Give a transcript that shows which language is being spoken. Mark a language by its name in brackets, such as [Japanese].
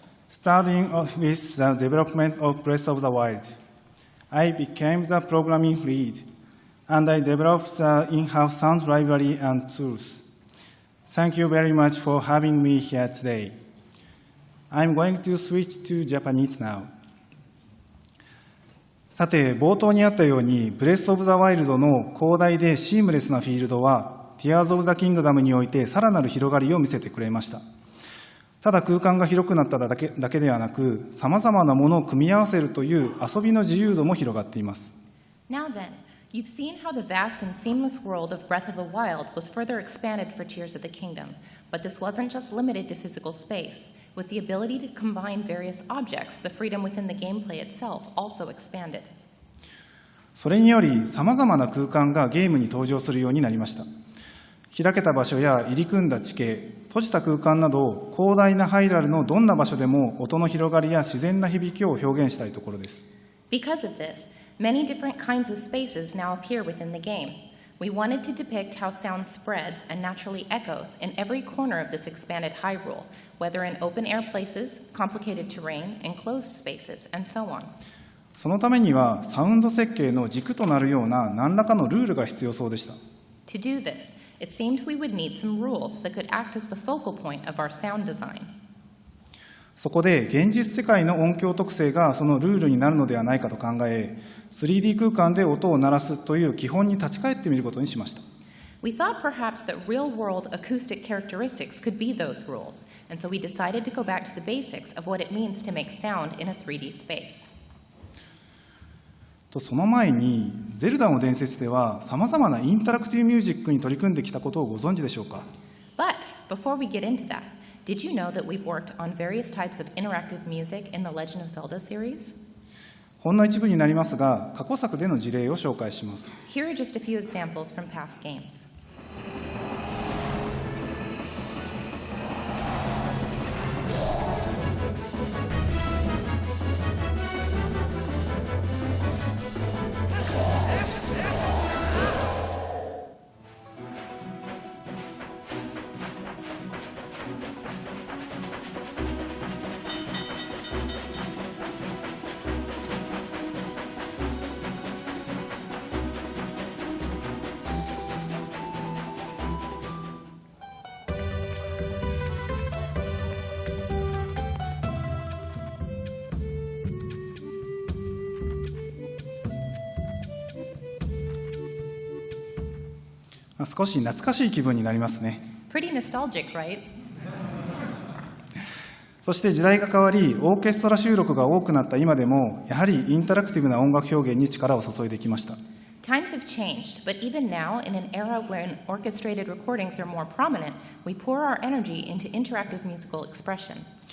[English] Starting with the development of Breath of the Wild, I became the programming lead, and I developed the in-house sound library and tools. Thank you very much for having me here today. I'm going to switch to Japanese now. [Japanese] さて、冒頭にあったように、ブレス・オブ・ザ・ワイルドの広大でシームレスなフィールドは、Tears of the Kingdom においてさらなる広がりを見せてくれました。ただ空間が広くなっただけではなく、さまざまなものを組み合わせるという遊びの自由度も広がっています。 [English] Now then, you've seen how the vast and seamless world of Breath of the Wild was further expanded for Tears of the Kingdom, but this wasn't just limited to physical space. With the ability to combine various objects, the freedom within the gameplay itself also expanded. [Japanese] それにより、さまざまな空間がゲームに登場するようになりました。開けた場所や入り組んだ地形、閉じた空間など、広大なハイラルのどんな場所でも音の広がりや自然な響きを表現したいところです。 [English] Because of this, many different kinds of spaces now appear within the game. We wanted to depict how sound spreads and naturally echoes in every corner of this expanded Hyrule, whether in open-air places, complicated terrain, enclosed spaces, and so on. [Japanese] そのためには、サウンド設計の軸となるような何らかのルールが必要そうでした。 [English] To do this, it seemed we would need some rules that could act as the focal point of our sound design. [Japanese] そこで現実世界の音響特性がそのルールになるのではないかと考え、3D 空間で音を鳴らすという基本に立ち返ってみることにしました。 [English] We thought perhaps that real-world acoustic characteristics could be those rules, and so we decided to go back to the basics of what it means to make sound in a 3D space. [Japanese] その前に、ゼルダの伝説ではさまざまなインタラクティブミュージックに取り組んできたことをご存知でしょうか。 [English] But before we get into that, did you know that we've worked on various types of interactive music in the Legend of Zelda series? [Japanese] ほんの一部になりますが、過去作での事例を紹介します。 [English] Here are just a few examples from past games. [Japanese] 少し懐かしい気分になりますね。 [English] Pretty nostalgic, right? [Japanese] そして時代が変わり、オーケストラ収録が多くなった今でも、やはりインタラクティブな音楽表現に力を注いできました。 [English] Times have changed, but even now, in an era when orchestrated recordings are more prominent, we pour our energy into interactive musical expression.